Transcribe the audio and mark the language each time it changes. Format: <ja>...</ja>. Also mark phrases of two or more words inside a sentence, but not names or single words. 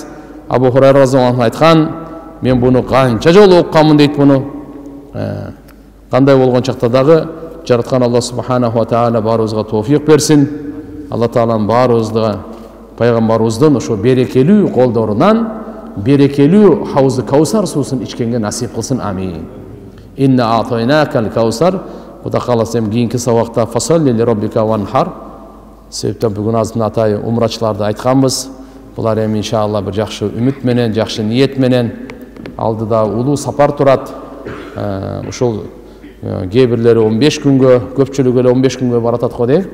<ky>Абу Хурайра</ky> <ar>رضي الله عنه</ar> <ky>айткан, мен буну канча жолу укканмын дейт буну. Кандай болгон чакта дагы жараткан</ky> <ar>الله سبحانه وتعالى</ar> <ky>баарыбызга тоофик берсин. Алла тааланын баарыбызга пайгамбарыбыздын ошо берекелүү колдорунан берекелүү хаузы каусар суусун ичкенге насип кылсын.</ky> <ar>آمين. إنا أعطيناك الكوثر.</ar> <ky>Кудай кааласа кийинки сабакта</ky> <ar>فصل لربك وانحر.</ar> <ky>Себептен бүгүн азыр атай умрачыларды айтканбыз. Булар эми иншалла бир жакшы үмүт менен, жакшы ниет менен алдыда улуу сапар турат. Ушул кээ бирлери 15 күнгө, көпчүлүгү эле 15 күнгө баратат го дейм.</ky>